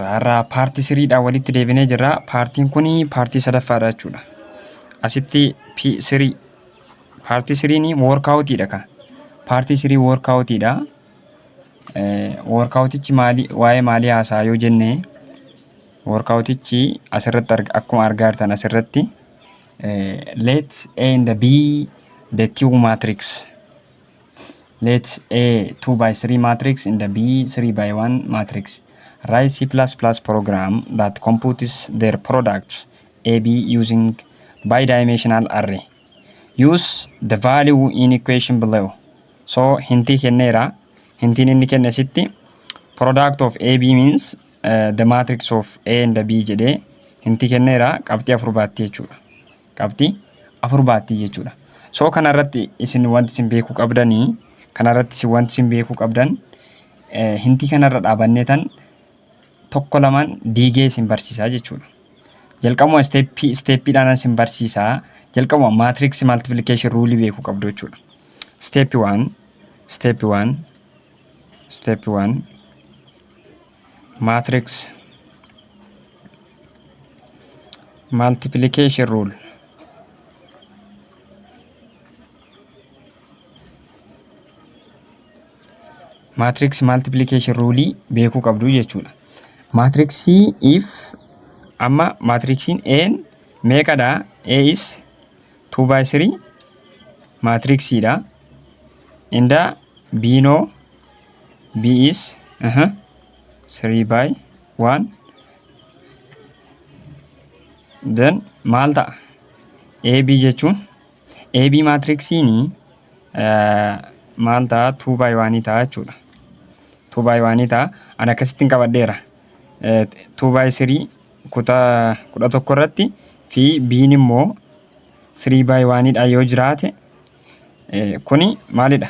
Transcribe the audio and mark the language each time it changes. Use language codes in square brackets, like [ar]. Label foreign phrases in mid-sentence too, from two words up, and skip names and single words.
[om] Har'a paartii 3dha walitti deebinee jirra. Paartiin kuni paartii sadaffaadha jechuudha. Asitti P3 paartii 3 workoutidha kan. Paartii 3 workoutidha. Workoutichi waa'ee maalii haasaa yoo jenne workoutichi asirratti akkuma argaa jirtan asirratti [en] let A and B the Q matrix. Let A 2x3 matrix and the B 3x1 matrix. Write C++ program that computes their products AB using bidimensional array. Use the value in equation below. [om] So hinti kennera. Hintin inni kenne sitti [en] product of AB means the matrix of A and the B [om] jedhe hinti kennera qabxii afur baatti jechuudha. Qabxii afur baatti jechuudha. So kanarratti isin wanti isin beekuu qabdanii kanarratti wanti isin beekuu qabdan hinti kanarra dhaabanneetan tokko lamaan diigee isin barsiisaa jechuudha. Jalqabuma steppiidhaan isin barsiisaa. Jalqabuma [en] matrix multiplication rule [om] beekuu qabdu jechuudha. [en] Step 1 matrix multiplication rule. Matrix multiplication rule [om] beekuu qabdu jechuudha. Matrix if amma matrixin n meeqadha? [en] A is 2x3 matrixidha. And B no B is 3x1. [om] Then maal ta'a? AB jechuun AB matrixini maal ta'a? 2x1 ta'a jechuudha. 2x1 ta'a. Ana akkasittiin qabadheera. 2x3 kutaa 11 irratti fi B'n immoo 3x1 dha yoo jiraate kuni maalidha?